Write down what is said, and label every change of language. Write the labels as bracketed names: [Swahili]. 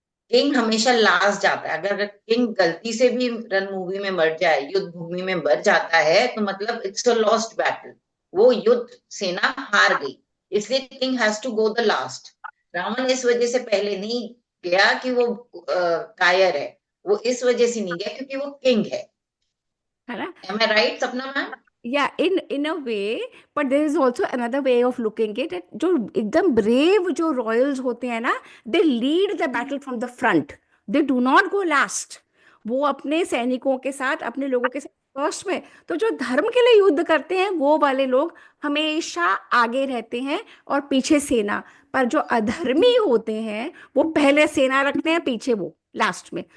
[Hindi] King हमेशा last जाता है। अगर किंग गलती से भी रन मूवी में मर जाए, युद्ध भूमि में मर जाता है, तो मतलब [English] It's a lost battle. [Hindi] वो युद्ध सेना हार गई। इसलिए [English] King has to go the last. [Hindi] Ravan इस वजह से पहले नहीं गया कि वो कायर है। वो इस वजह से नहीं गया क्योंकि वो किंग है। है ना? [English] Am I right Sapna ma'am? Yeah, in a way, but there is also another way of looking at it. [Hindi] जो एकदम [English] brave जो royals होते हैं ना, they lead the battle from the front. They do not go last. [Hindi] वो अपने सैनिकों के साथ, अपने लोगों के साथ फर्स्ट में। तो जो धर्म के लिए युद्ध करते हैं वो वाले लोग हमेशा आगे रहते हैं और पीछे सेना। पर जो अधर्मी होते हैं वो पहले सेना रखते हैं, पीछे वो लास्ट में।